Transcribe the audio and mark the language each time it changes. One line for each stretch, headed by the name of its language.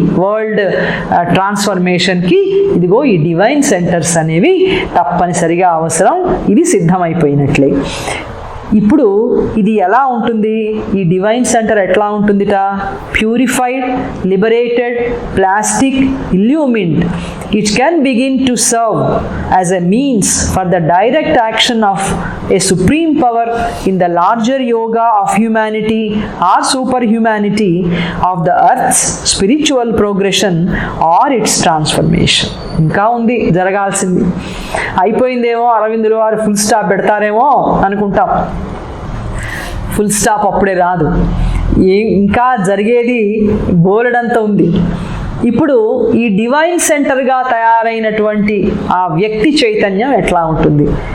Telugu: World ట్రాన్స్ఫర్మేషన్కి ఇదిగో ఈ divine centres అనేవి తప్పనిసరిగా అవసరం. ఇది సిద్ధమైపోయినట్లే. ఇప్పుడు ఇది ఎలా ఉంటుంది? ఈ డివైన్ సెంటర్ ఎట్లా ఉంటుందిట?
English: Purified, liberated, plastic, illumined. It can begin to serve as a means for the direct action of a supreme power in the larger yoga of humanity or superhumanity of the earth's spiritual progression or its transformation.
Telugu: ఇంకా ఉంది జరగాల్సింది. అయిపోయిందేమో, అరవిందులు వారు full stop పెడతారేమో అనుకుంటాం. Full stop అప్పుడే రాదు. ఇంకా జరిగేది బోలెడంత ఉంది. ఇప్పుడు ఈ డివైన్ సెంటర్గా తయారైనటువంటి ఆ వ్యక్తి చైతన్యం ఎట్లా ఉంటుంది?